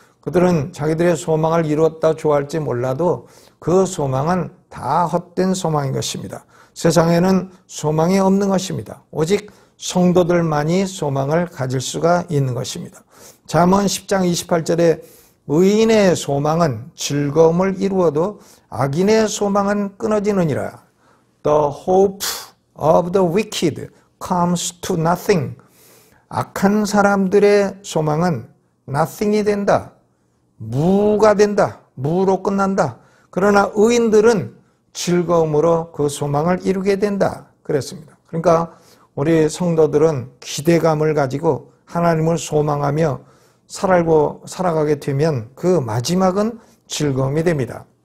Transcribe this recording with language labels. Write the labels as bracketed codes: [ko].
[ko] 그들은 자기들의 소망을 이루었다 좋아할지 몰라도 그 소망은 다 헛된 소망인 것입니다. 세상에는 소망이 없는 것입니다. 오직 성도들만이 소망을 가질 수가 있는 것입니다. 잠언 10장 28절에 의인의 소망은 즐거움을 이루어도 악인의 소망은 끊어지느니라. [en] The hope of the wicked comes to nothing. [ko] 악한 사람들의 소망은 nothing이 된다. 무가 된다. 무로 끝난다. 그러나 의인들은 즐거움으로 그 소망을 이루게 된다. 그랬습니다. 그러니까 우리 성도들은 기대감을 가지고 하나님을 소망하며 살아가게 되면 그 마지막은 즐거움이 됩니다.